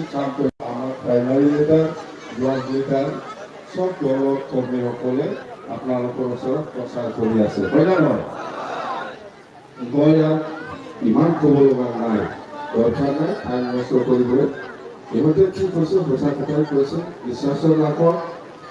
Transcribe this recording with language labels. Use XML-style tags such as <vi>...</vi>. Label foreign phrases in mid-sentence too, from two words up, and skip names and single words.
<as>কাম করি আমার প্রাইমারি লিডার ব্লক লিডার সব দলত কর্মীসকলে আপোনালোকৰ ওচৰত প্ৰচাৰ কৰি আছে হয় না নহয় মই ইমান ক'ব লগা নাই দৰকাৰ নাই টাইম নষ্ট কৰিবলৈ ইহঁতে কি কৈছে সঁচা কথাই কৈছে বিশ্বাসৰ লাভত</as>